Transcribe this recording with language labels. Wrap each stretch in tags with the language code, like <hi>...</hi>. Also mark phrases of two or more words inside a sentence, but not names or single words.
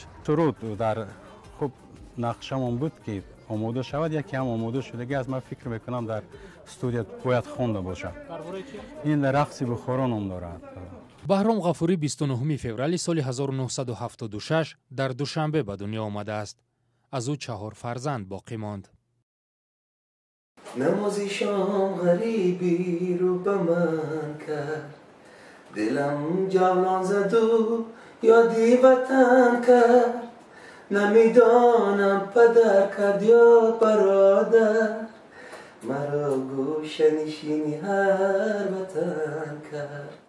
<tg>суруд дар хуб нақшамон буд ки омода шавад, яке ҳам омода шудаги аз ман фикр мекунам дар студия бояд хонда бошад. ин рақси Бухоро ном дорад. Баҳром Ғафурӣ 29 феврали соли 1976 дар Душанбе ба дунё омадааст. аз ӯ 4 фарзанд боқӣ монд.</tg> <fa>نمازی شام غریبی رو به من کرد دلم جولان زد و یادی وطن کرد نمیدانم پدر کرد یا برادر مرا گوشه نشینی هر وطن کرد</fa>